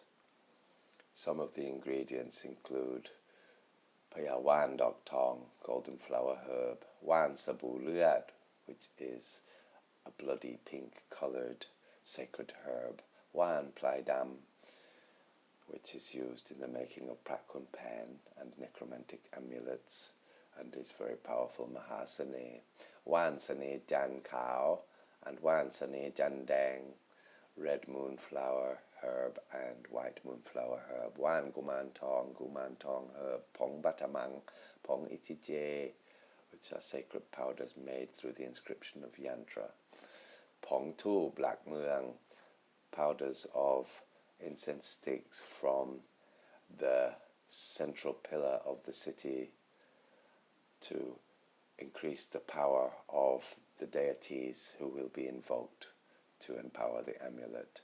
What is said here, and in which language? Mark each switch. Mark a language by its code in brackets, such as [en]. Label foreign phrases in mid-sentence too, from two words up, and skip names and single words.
[en] Some of the ingredients include Paya Wan Dok Tong, golden flower herb, Wan Sabu Luat, which is a bloody pink coloured sacred herb, Wan Prai Tong, which is used in the making of Pra Khun Phaen and necromantic amulets, and is very powerful Mahasane, Wan Sane Jan Kao, and Wan Sane Jan Dang, red moonflower herb and white moonflower herb, Wan Guman Tong herb, Pong Batamang, Pong Itije, which are sacred powders made through the inscription of yantra, Pong Tu Black Muang, powders of incense sticks from the central pillar of the city to increase the power of the deities who will be invoked to empower the amulet.